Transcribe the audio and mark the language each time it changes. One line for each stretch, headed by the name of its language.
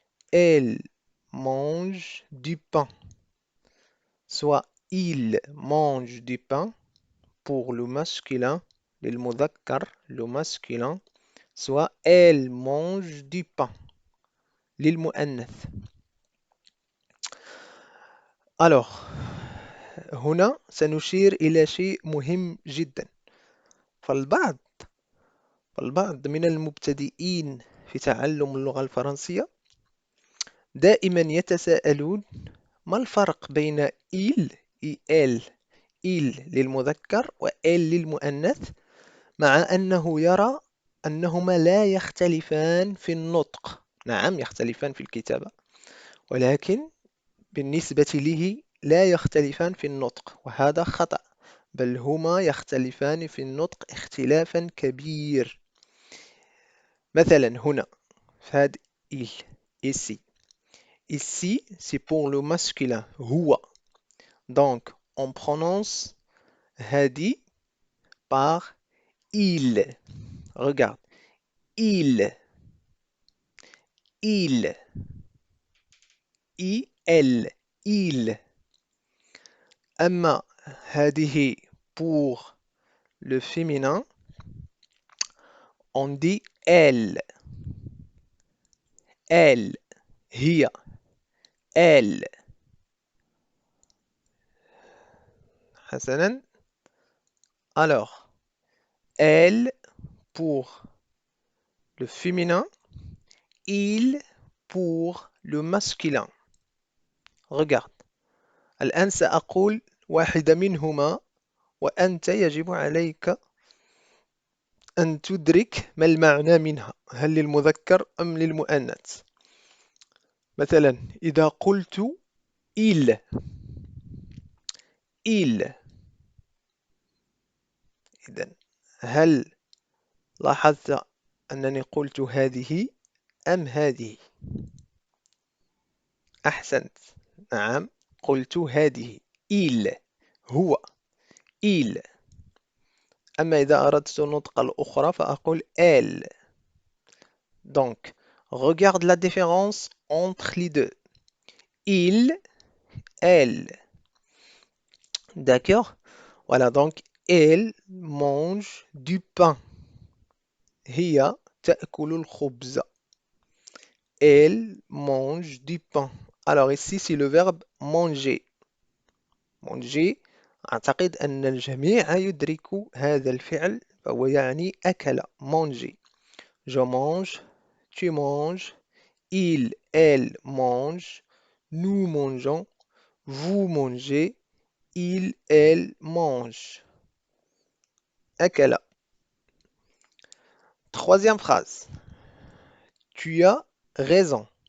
French: Elle mange du pain. Soit il mange du pain pour le masculin, للمذكر, le masculin, soit elle mange du pain, للمؤنث. Alors,
Arabic: هنا سنشير إلى شيء مهم جدا. فالبعض من المبتدئين في تعلم اللغة الفرنسية دائما يتساءلون ما الفرق بين il et elle. il للمذكر و elle للمؤنث، مع أنه يرى أنهما لا يختلفان في النطق. نعم، يختلفان في الكتابة، ولكن بالنسبة له لا يختلفان في النطق، وهذا خطأ، بل هما يختلفان في النطق اختلافا كبير. مثلا هنا في هذا il ici.
French: Ici, c'est pour le masculin هو. Donc, on prononce هذه par il. Regarde. Il. Il. I-L. Il.
Arabic: أما هذه
French: pour le féminin, on dit elle. Elle. هي. Elle.
Arabic: حسنا.
French: Alors, elle pour le féminin, il pour le masculin. Regarde.
Arabic: الآن سأقول واحدة منهما، وأنت يجب عليك أن تدرك ما المعنى منها، هل للمذكر أم للمؤنث. مثلا إذا قلت il.
French: il.
Arabic: إذن هل لاحظت أنني قلت هذه أم هذه؟ أحسنت، نعم، قلت هذه.
French: il هو. il.
Arabic: أما إذا أردت النطق الأخرى فأقول elle.
French: Donc, regarde la différence entre les deux. Il, elle. D'accord? Voilà, donc Elle mange du pain.
Arabic: هي تأكل الخبز.
French: Elle mange du pain. Alors ici, c'est le verbe manger. manger.
Arabic: أعتقد أن الجميع يدرك هذا الفعل فهو يعني أكل manger.
French: Je mange, tu manges, il, elle mange, nous mangeons, vous mangez, il, elle mange.
Arabic: أكل.
French: Troisième phrase. Tu as raison.